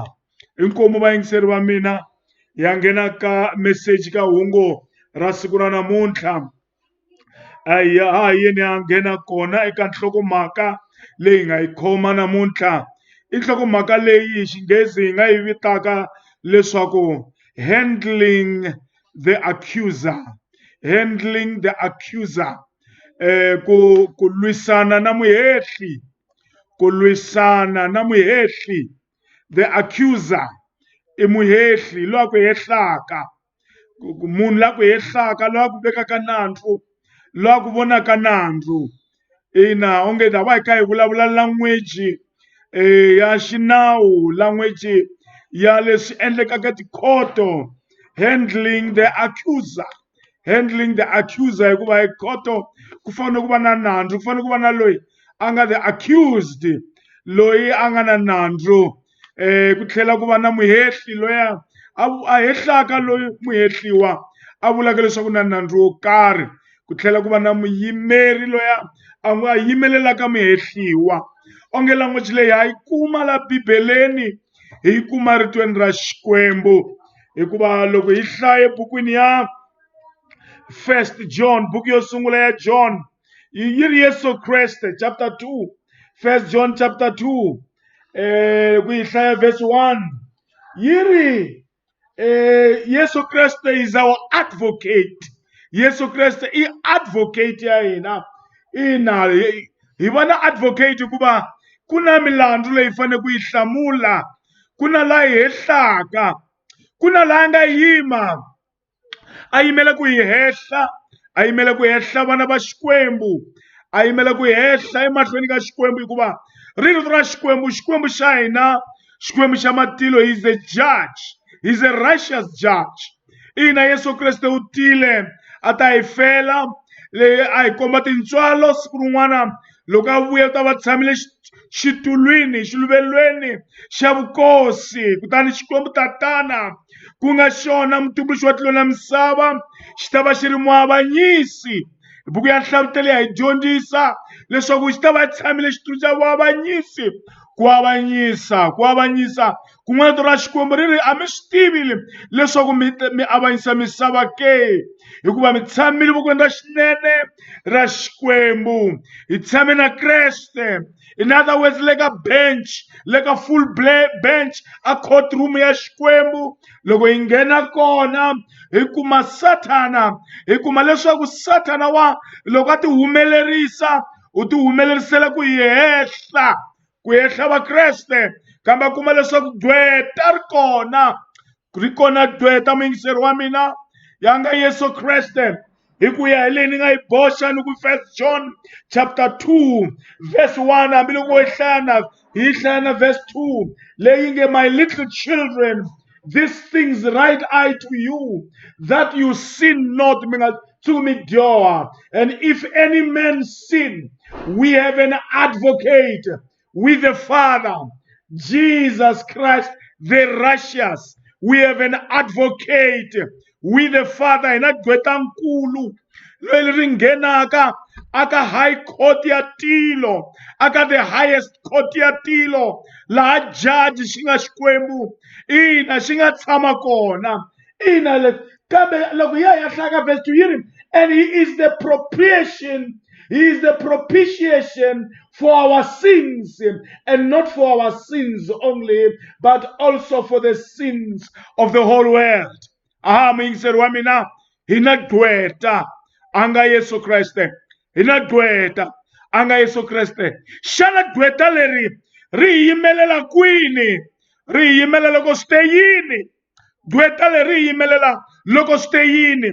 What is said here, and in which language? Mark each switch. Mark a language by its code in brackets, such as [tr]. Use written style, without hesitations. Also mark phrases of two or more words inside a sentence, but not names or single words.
[ts] Inkomu vayingiseri va mina ya nghena ka message ka hungu ra siku ra namuntlha. Ha hi yeni ya nghena kona eka nhlokomhaka leyi nga yi khoma namuntlha. I nhlokomhaka leyi hi Xinghezi hi nga yi vitaka leswaku [en] handling the accuser. Handling the accuser. [ts] Ku lwisana na muhehli. Ku lwisana na muhehli. [en] The accuser [ts] i muhehli loyi a ku hehlaka. Munhu la ku hehlaka loyi a ku vekaka nandzu loyi a ku vonaka nandzu. Ina onge ta va hi kha hi vulavula language ya xinawu, language ya leswi endlekaka tikhoto. [en] Handling the accuser. Handling the accuser [ts] hikuva hi khoto ku fanele ku va na nandzu, ku fanele ku va na loyi a nga [en] the accused, [ts] loyi a nga na nandzu. Ku tlhela ku va na muhehli loyi a hehlaka loyi muhehliwa a vulaka leswaku na nandzu wo karhi. Ku tlhela ku va na muyimeri loyi a nga yimelelaka muhehliwa. Onge language leyi ha yi kuma la Bibeleni hi yi kuma ritweni ra Xikwembu hikuva loko hi hlaye bukwini ya First John, buku yo sungula ya John yi ri Yesu Kreste chapter 2, First John chapter 2 ku hi hlaya verse 1 yi ri Yesu Kreste [en] is our advocate. [ts] Yesu Kreste i advocate ya hina. Ina hi va na advocate hikuva ku na milandzu leyi fanele ku yi hlamula. Ku na la hi hehlaka. Ku na la nga yima a yimela ku hi hehla, a yimela ku hehla vana va Xikwembu, a yimela ku hehla emahlweni ka Xikwembu hikuva rito ra Xikwembu, Xikwembu xa hina, Xikwembu xa matilo, [en] he's a judge, he's a righteous judge. [ts] Ina Yesu Kreste u tile a ta hi fela leyi a hi komba tintswalo siku rin'wana loko a vuya u ta va tshamile xitulwini xiluvelweni xa vukosi. Kutani Xikwembu tatana ku nga xona mutumbuluxi wa tilo na misava xi ta va xi ri muavanyisi. Buku ya Nhlavutelo ya hi dyondzisa leswaku xi ta va tshamile xitulu xa vuavanyisi. Ku avanyisa kun'wana rito ra Xikwembu ri ri a mi swi tivi leswaku mi avanyisa misava ke, hikuva mi tshamile vokweni ra xinene ra Xikwembu. Hi tshame na Kreste. [en] In other words, [ts] le ka bench, le ka [en] full bench [ts] a courtroom ya Xikwembu. Loko hi nghena kona hi kuma Satana, hi kuma leswaku Satana loko a ti humelerisa u ti humelerisela ku hi hehla, ku hehla va Kreste. Kambe a kuma leswaku dweta ri kona dweta muyingiseri wa mina ya nga Yesu Kreste. Hi ku ya hi leyi ni nga yi boxa ni ku First John chapter 2 verse 1 hambiloko hi hlaya na verse 2 leyi nge, [en] my little children, these things write I to you that you sin not. [ts] Mi nga tsuki mi dyoha. [en] And if any man sin, we have an advocate with the Father, Jesus Christ the righteous. We have an advocate with the Father. [ts] Hi na gqweta nkulu loyi ri nghenaka aka [en] high court [ts] ya tilo, aka [en] the highest court [ts] ya tilo, laha judge xi nga Xikwembu, ina xi nga tshama kona. Ina kambe loko ya hlaka verse 2 yi ri, [en] and he is the propitiation, he is the propitiation for our sins, and not for our sins only, but also for the sins of the whole world. [ts] Aha, muyingiseri wa mina, hi na gqweta anga Yesu Kreste, hi na gqweta anga Yesu Kreste. Xana gqweta leri ri hi yimelela kwini? Ri hi yimelela loko swi te yini? Gqweta leri ri hi yimelela loko swi te yini?